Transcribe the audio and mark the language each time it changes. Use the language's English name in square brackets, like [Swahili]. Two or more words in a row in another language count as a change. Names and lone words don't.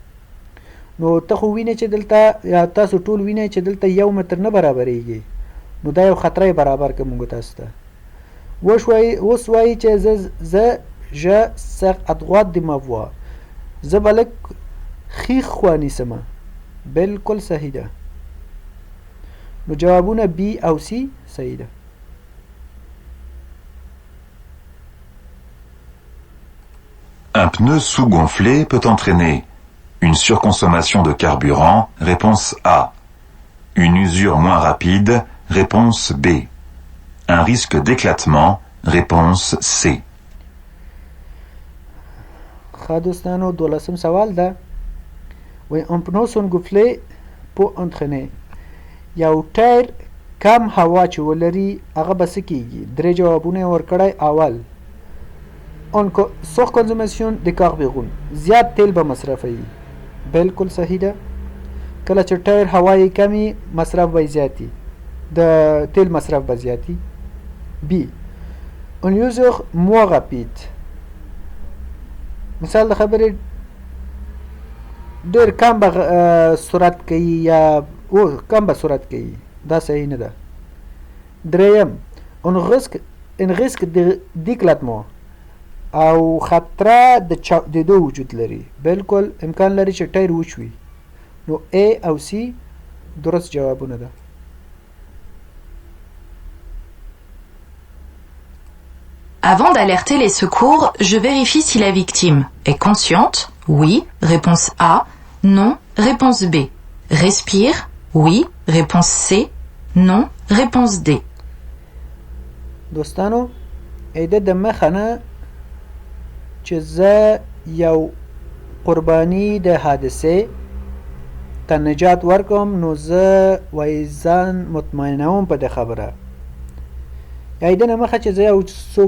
[Pashto] نو ته خو وینئ چې دلته یا تاسو ټول وینئ چې دلته 1 متر نه برابریږي نو دا یو خطره برابر که مونږ تاسو ته. اوس وایي چې زه [French] je serre à droite de ma voie. [Pashto] زه به لږ ښي خوا نیسمه. بالکل صحیح ده. نو جوابونه B او C صحیح ده. [French] Un pneu sous-gonflé peut entraîner une surconsommation de carburant. Réponse A. Une usure moins rapide. réponse B. Un risque d'éclatement, réponse C. [Pashto] ښه دوستانو 12 سوال ده وی [French] on prononce un goufflet pour entraîner [Pashto] یو ټایر کم هوا چې ولري هغه به څه کیږي درې جوابونه یې ورکړی اول [French] sur consommation de carburant [Pashto] زیات تیل به مصرفوي بالکل صحیح ده کله چې ټایر هوا یې کمی مصرف به زیاتی د تیل مصرف به زیاتی B [French] un user moins rapide [Pashto] مثال د خبرې ډېر کم به سرعت کوي یا کم به سرعت کوي دا صحیح نه ده دریم [French] un risque d'éclatement [Pashto] او خطره د دو وجود لري بالکل امکان لري چې ټایر وچوي نو A او C درست جوابونه ده [French] Avant d'alerter les secours, je vérifie si la victime est consciente. Oui, réponse A. Non, réponse B. Respire. Oui, réponse C. Non, réponse D. [Pashto] دوستانو ایده د مخه نه چې زه یو قربانی د حادثې ته نجات ورکوم نو زه وایي ځان مطمئنوم په دې خبره یا ایده نه مخه چې زه یو څوک